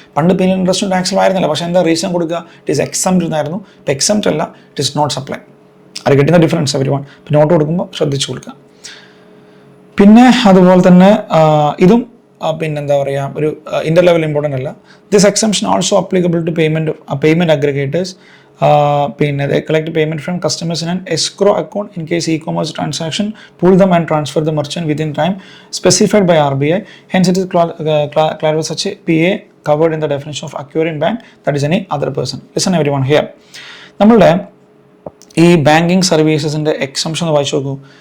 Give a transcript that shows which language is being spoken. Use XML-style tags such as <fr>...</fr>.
<ml>പണ്ട് പെയ്മെൻറ്റ് ഇൻട്രസ്റ്റും ടാക്സും ആയിരുന്നില്ല, പക്ഷേ എന്താ റീസൺ കൊടുക്കുക, ഇറ്റ് ഈസ് എക്സംപ്റ്റ് എന്നായിരുന്നു. ഇപ്പോൾ എക്സംപ്റ്റ് അല്ല, ഇറ്റ് ഈസ് നോട്ട് സപ്ലൈ. അത് കിട്ടുന്ന ഡിഫറൻസ് എവരി വൺ. ഇപ്പോൾ നോട്ട് കൊടുക്കുമ്പോൾ ശ്രദ്ധിച്ചു കൊടുക്കുക. പിന്നെ അതുപോലെ തന്നെ ഇതും പിന്നെന്താ പറയുക, ഒരു ഇൻ്റർ ലെവൽ ഇമ്പോർട്ടൻ്റ് അല്ല.</ml> <en>This exemption also applicable to payment aggregators.</en> <ml>പിന്നെ</ml> <en>they collect payment from customers in an escrow account in case e-commerce transaction, pull them and transfer the merchant within time specified by RBI. Hence it is clarified such a PA covered in the definition of acquiring bank, that is any other person. Listen everyone here.</en> <ml>നമ്മളുടെ ഈ banking സർവീസസിൻ്റെ exemption ഒന്ന് വായിച്ചു നോക്കൂ.</ml>